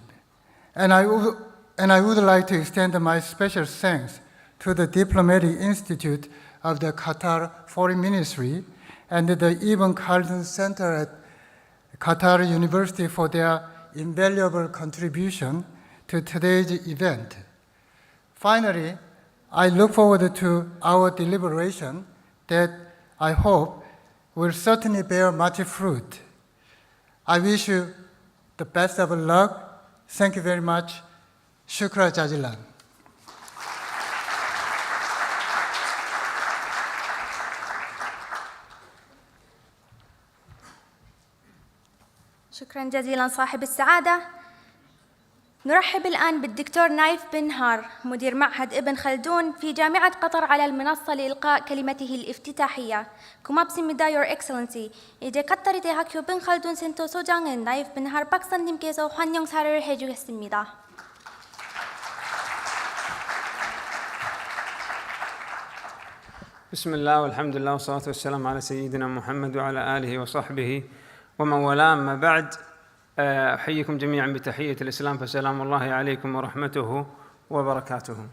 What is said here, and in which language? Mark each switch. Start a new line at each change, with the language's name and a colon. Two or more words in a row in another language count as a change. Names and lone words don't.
English: And I would like to extend my special thanks to the Diplomatic Institute of the Qatar Foreign Ministry and the Ibn Khaldun Center at Qatar University for their invaluable contribution to today's event. Finally, I look forward to our deliberation that I hope will certainly bear much fruit. I wish you the best of luck. Thank you very much.
Arabic: شكرا جزيلا. شكرا جزيلا صاحب السعادة. نرحب الآن بالدكتور نايف بن هار مدير معهد ابن خلدون في جامعة قطر على المنصة لإلقاء كلمته الافتتاحية.
Korean: 고맙습니다,
English: Your Excellency.
Korean: 이제 카타르 대학교 빈 칼둔 센터 소장은 나이프 빈 할 박사님께서 환영사를 해주겠습니다.
Arabic: بسم الله والحمد لله والصلاة والسلام على سيدنا محمد وعلى آله وصحبه ومن والاه. أما بعد، أحييكم جميعا بتحية الإسلام، فسلام الله عليكم ورحمته وبركاته.